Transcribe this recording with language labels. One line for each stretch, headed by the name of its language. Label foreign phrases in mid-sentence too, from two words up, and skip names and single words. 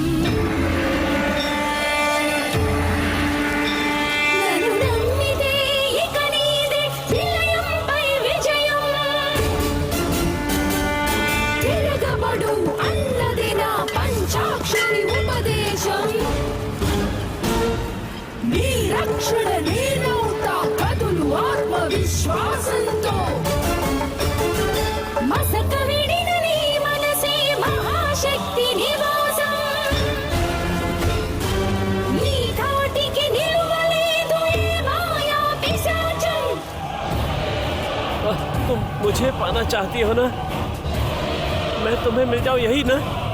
Telugu: నన్నునన్నిదే ఇక నీదే నిలయంపై విజయం। తిరగబడు అన్నదే నా పంచాక్షరీ ఉపదేశం। నీ రక్షణ నేనవుతా కదులు ఆత్మవిశ్వాసంతో మసక విడిన నీ మనసే మహాశక్తి నివాసం నీ ధాటికి నిలువలేదు ఏ మాయా పిశాచం
Hindi: तुम मुझे पाना चाहती हो ना? मैं तुम्हें मिल जाऊं यही ना?